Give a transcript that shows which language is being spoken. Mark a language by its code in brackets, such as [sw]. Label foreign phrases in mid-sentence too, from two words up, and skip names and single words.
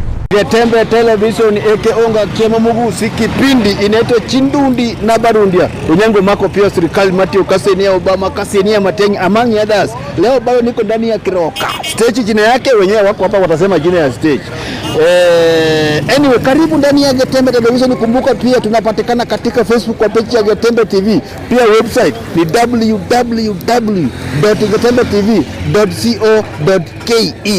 [sw] Getembe Television onga kiema mugusi kipindi inaitwa Chindundi na Barundia. Unyango mako pia serikali Matthew Kasenia Obama Kasenia Matengi [en] among others. [sw] Leo bado niko ndani ya Kiroka. Stage jina yake wenyewe wako hapa watasema jina ya stage. Anyway, karibu ndani ya Getembe Television. Kumbuka pia tunapatikana katika Facebook kwa page ya Getembe TV. Pia website ni www.getembetv.co.ke.